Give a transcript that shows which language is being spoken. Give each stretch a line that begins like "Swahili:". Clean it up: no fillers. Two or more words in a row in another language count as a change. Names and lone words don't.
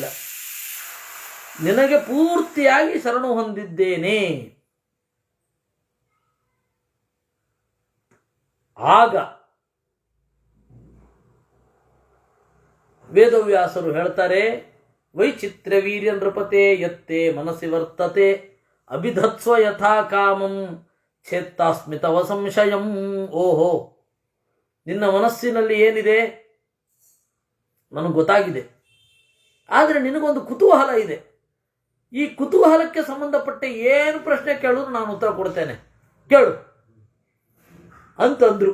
Kannada: ನಿನಗೆ ಪೂರ್ತಿಯಾಗಿ ಶರಣು ಹೊಂದಿದ್ದೇನೆ. ಆಗ ವೇದವ್ಯಾಸರು ಹೇಳ್ತಾರೆ,
Sanskrit: ವೈಚಿತ್ರ್ಯ ವೀರ್ಯ ನೃಪತೆ ಯತ್ತೆ ಮನಸ್ಸಿ ವರ್ತತೆ ಅಭಿಧತ್ಸ್ವ ಯಥಾ ಕಾಮಂ ಛೇತ್ತಾಸ್ಮಿ ತವ ಸಂಶಯಂ.
Kannada: ಓಹೋ, ನಿನ್ನ ಮನಸ್ಸಿನಲ್ಲಿ ಏನಿದೆ ನನಗೆ ಗೊತ್ತಾಗಿದೆ. ಆದರೆ ನಿನಗೊಂದು ಕುತೂಹಲ ಇದೆ. ಈ ಕುತೂಹಲಕ್ಕೆ ಸಂಬಂಧಪಟ್ಟ ಏನು ಪ್ರಶ್ನೆ ಕೇಳಿದ್ರು ನಾನು ಉತ್ತರ ಕೊಡ್ತೇನೆ, ಕೇಳು ಅಂತಂದ್ರು.